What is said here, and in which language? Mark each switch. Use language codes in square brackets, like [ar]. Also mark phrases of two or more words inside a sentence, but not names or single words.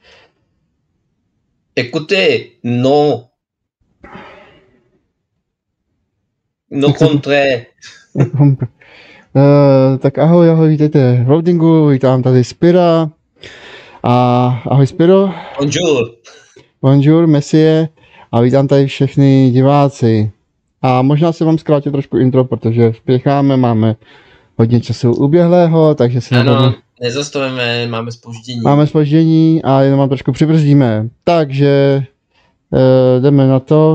[fr] Écoutez, non. No contraire. [cs] Tak ahoj, vítejte v loadingu, vítám tady Spira. A ahoj Spiro. [fr] Bonjour. Bonjour, monsieur. [cs] A vítám tady všechny diváci. A možná se vám zkrátit trošku intro, protože spěcháme, máme hodně času uběhlého, takže se ano, nezastavíme, máme zpoždění. Máme zpoždění a jenom vám trošku přibrzdíme. Takže jdeme na to.